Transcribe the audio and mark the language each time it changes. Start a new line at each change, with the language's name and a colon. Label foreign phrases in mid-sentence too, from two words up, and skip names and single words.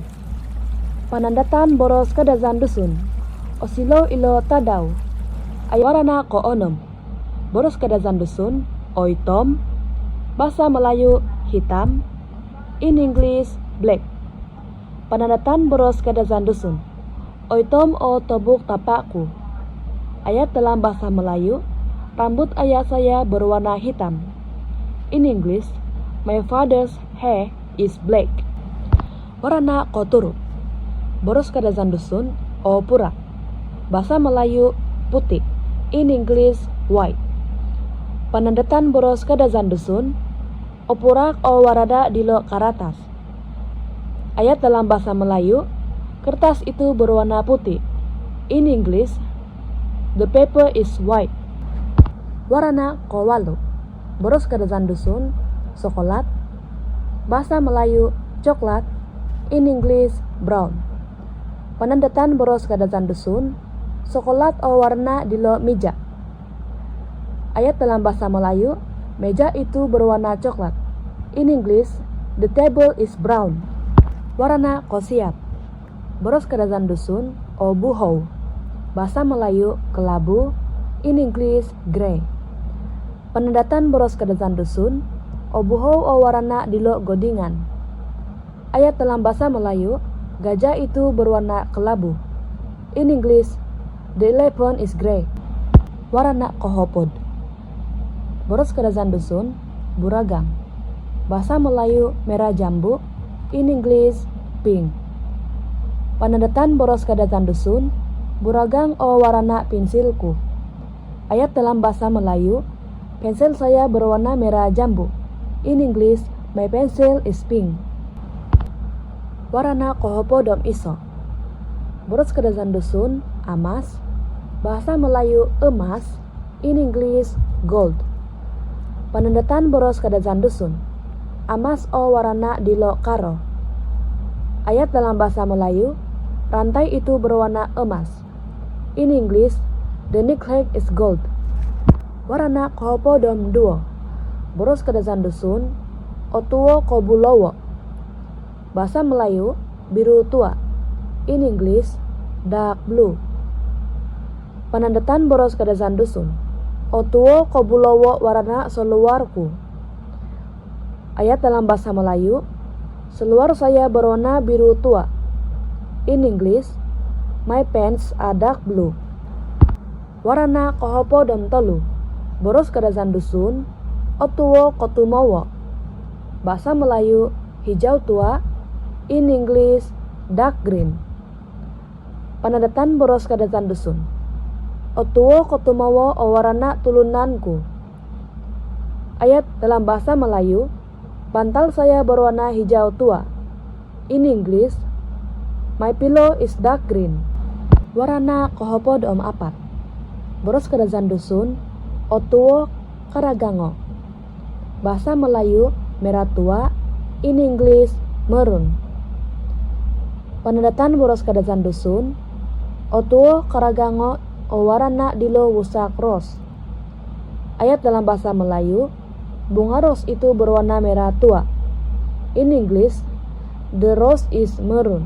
Central Dusun: Panandatan boros kadazan dusun silau ilo tadau.
Malay: Ayat warna keenam
Central Dusun: boros kadazan dusun oitom.
Malay: Bahasa Melayu hitam,
English: in English black.
Central Dusun: Panandatan boros kadazan dusun oitom tobuk tapakku.
Malay: Ayat dalam bahasa Melayu, rambut ayah saya berwarna hitam.
English: In English, my father's hair is black.
Central Dusun: Warna koturu boros kadazan dusun pura.
Malay: Bahasa Melayu putih,
English: in English white.
Central Dusun: Panandatan boros kadazan dusun purak warada dilo karatas.
Malay: Ayat dalam bahasa Melayu, kertas itu berwarna putih.
English: In English, the paper is white.
Central Dusun: Warna kowalu boros kadazan dusun coklat.
Malay: Bahasa Melayu coklat,
English: in English brown.
Central Dusun: Panandatan boros kadazan dusun coklat warna dilo meja.
Malay: Ayat dalam bahasa Melayu, meja itu berwarna coklat.
English: In English, the table is brown.
Central Dusun: Warna kosiap boros kadazan dusun buhou.
Malay: Bahasa Melayu kelabu,
English: in English grey.
Central Dusun: Panandatan boros kadazan dusun buhou warna dilo godingan.
Malay: Ayat dalam bahasa Melayu, gajah itu berwarna kelabu.
English: In English, the elephant is grey.
Central Dusun: Warna kohopod boros kadazan dusun buragang.
Malay: Bahasa Melayu merah jambu,
English: in English pink.
Central Dusun: Panandatan boros kadazan dusun buragang warna pensilku.
Malay: Ayat dalam bahasa Melayu, pensel saya berwarna merah jambu.
English: In English, my pencil is pink.
Central Dusun: Warna kohopodom iso Boros kadazan dusun, amas.
Malay: Bahasa Melayu emas,
English: in English gold.
Central Dusun: Penandatan boros kadazan dusun. Amas o warna dilo karo.
Malay: Ayat dalam bahasa Melayu, rantai itu berwarna emas.
English: In English, the necklace is gold.
Central Dusun: Warna kohopo dom duo. Boros kadazan dusun, otuo kobulowo.
Malay: Bahasa Melayu, biru tua.
English: In English, dark blue.
Central Dusun: Penandatan boros kadazan dusun. Otuo kobulowo warna seluarku.
Malay: Ayat dalam bahasa Melayu, seluar saya berwarna biru tua.
English: In English, my pants are dark blue.
Central Dusun: Warna kohopo dom telu. Boros kadazan dusun, otuo kotumowo.
Malay: Bahasa Melayu, hijau tua.
English: In English, dark green.
Central Dusun: Penandatan boros kadazan dusun. Otuo kotumowo o warna tulunanku.
Malay: Ayat dalam bahasa Melayu, bantal saya berwarna hijau tua.
English: In English, my pillow is dark green.
Central Dusun: Warna kohopo dom apat. Boros kadazan dusun, otuo karagango.
Malay: Bahasa Melayu, merah tua.
English: In English, maroon.
Central Dusun: Penandatan boros kadazan dusun, otuo karagango o warna dilo wusak ros.
Malay: Ayat dalam bahasa Melayu, bunga ros itu berwarna merah tua.
English: In English, the rose is maroon.